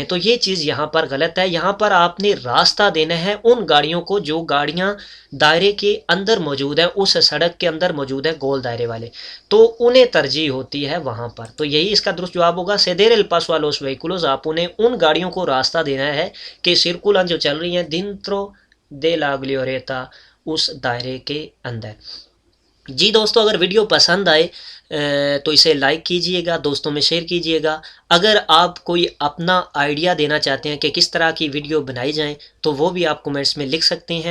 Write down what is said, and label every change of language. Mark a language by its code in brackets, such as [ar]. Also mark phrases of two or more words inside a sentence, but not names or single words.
[ur] تو یہ چیز یہاں پر غلط ہے. یہاں پر آپ نے راستہ دینا ہے ان گاڑیوں کو جو گاڑیاں دائرے کے اندر موجود ہیں، اس سڑک کے اندر موجود ہیں گول دائرے والے، تو انہیں ترجیح ہوتی ہے وہاں پر. تو یہی اس کا درست جواب ہوگا [es] ceder el paso a los vehículos. [ur] آپ انہیں ان گاڑیوں کو راستہ دینا ہے کہ سرکولن جو چل رہی ہیں [es] dentro de la glorieta [ur] اس دائرے کے اندر. جی دوستو، اگر ویڈیو پسند آئے تو اسے لائک کیجئے گا، دوستوں میں شیئر کیجئے گا. اگر آپ کوئی اپنا آئیڈیا دینا چاہتے ہیں کہ کس طرح کی ویڈیو بنائی جائیں تو وہ بھی آپ کومنٹس میں لکھ سکتے ہیں.